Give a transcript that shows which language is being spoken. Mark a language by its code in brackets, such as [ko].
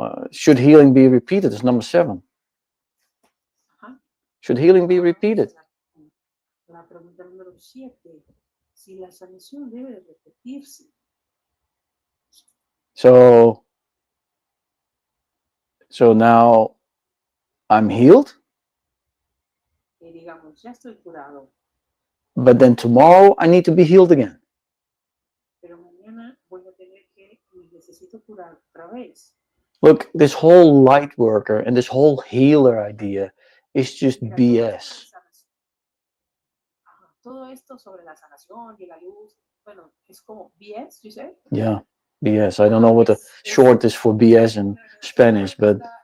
[en] should healing be repeated? It's number 7. Huh? Should healing be repeated? [es] La pregunta número 7. Si la sanación debe de repetirse. [en] So now I'm healed. [es] Y digamos, ya estoy curado. [en] But then tomorrow I need to be healed again. [es] Pero mañana voy a tener que necesito curar otra vez. [en] Look, this whole light worker and this whole healer idea is just BS. [es] Todo esto sobre la sanación y la luz, bueno, es como BS, [en] you say? Yeah, BS. I don't know what the short is for BS in Spanish, but